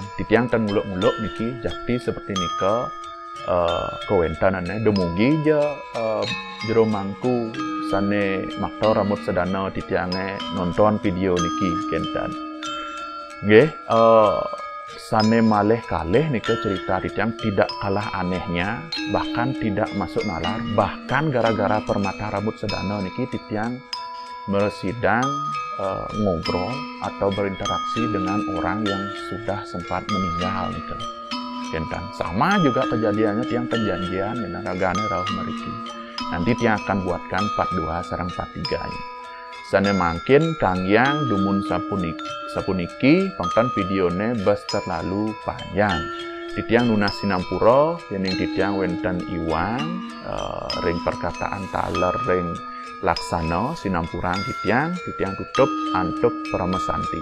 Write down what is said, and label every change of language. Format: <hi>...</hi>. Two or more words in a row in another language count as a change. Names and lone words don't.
<ban>Titiang tan muluk-muluk niki jakti seperti nika kewentanane demugi je jero mangku sane makta rambut sedana titiange nonton video niki kentan. Nggih sane malih kalih nika cerita titiang</ban> <id>tidak kalah anehnya bahkan tidak masuk nalar bahkan gara-gara permata rambut sedana</id> <ban>niki titiang</ban> <id>bersidang ngobrol atau berinteraksi dengan orang yang sudah sempat meninggal</id> <ban>nika kentan.</ban> <id>Sama juga kejadiannya tiang perjanjian dengan</id> <ban>ragane rauh meriki.</ban> <id>Nanti tiang akan buatkan part 2 sareng part 3 ini.</id> <ban>Sane mangkin kangyang dumun sapuniki konten videone bas</ban> <id>terlalu panjang.</id> <ban>Titiang lunas sinampura yening titiang wenten iwang ring perkataan taler ring laksana sinampurang titiang tutup antuk Paramesanti.</ban>